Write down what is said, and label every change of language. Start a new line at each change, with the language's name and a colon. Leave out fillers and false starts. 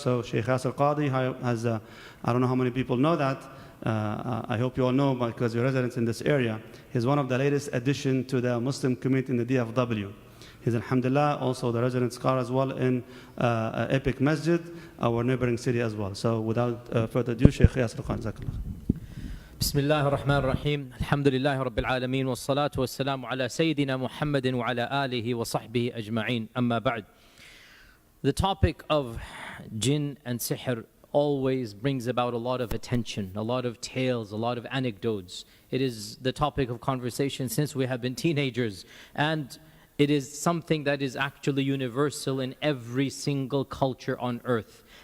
English: So Shaykh Yasir Qadhi has, I don't know how many people know that, I hope you all know because you're residents in this area. He's one of the latest addition to the Muslim community in the DFW. He's alhamdulillah also the resident scholar as well in Epic Masjid, our neighboring city as well. So without further ado, Shaykh Yasir Qadhi.
Arabic: بسم الله الرحمن الرحيم الحمد لله رب العالمين والصلاة والسلام على سيدنا محمد وعلى آله وصحبه أجمعين أما بعد.
English: The topic of jinn and sihr always brings about a lot of attention, a lot of tales, a lot of anecdotes. It is the topic of conversation since we have been teenagers, and it is something that is actually universal in every single culture on earth.